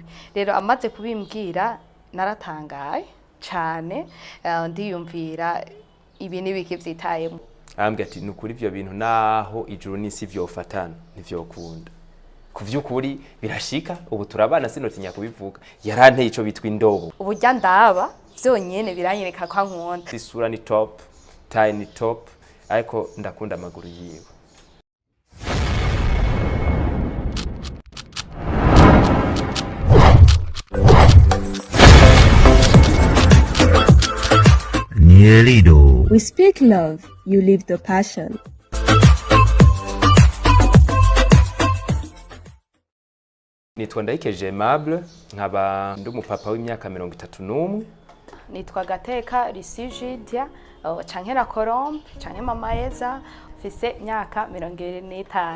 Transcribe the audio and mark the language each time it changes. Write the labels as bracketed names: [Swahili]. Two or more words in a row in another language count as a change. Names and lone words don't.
[Rundi] Rero amaze kubimbwira naratangaye cyane, ndiyumvira ibi nibiki vyitayemo. Ambwira ati nukuri ivyo bintu naho ijuru n'isi vyofatana ntivyokunda. Kuvyukuri birashika ubu turabana sinotinya kubivuga. Yaranteye ico bitwa indobo. Uburya ndaba vyonyene biranyereka kwa nkunda. Isura ni top, tie ni top, ariko ndakunda amaguru yiwe. [English] We speak love, you live the passion. [Rundi] Nitwa Ndayikeje Aimable, nkaba ndi umupapa w'imyaka 31. Nitwa Gateka Risijidia, canke la Colombe, canke mama Eza, mfise imyaka 25.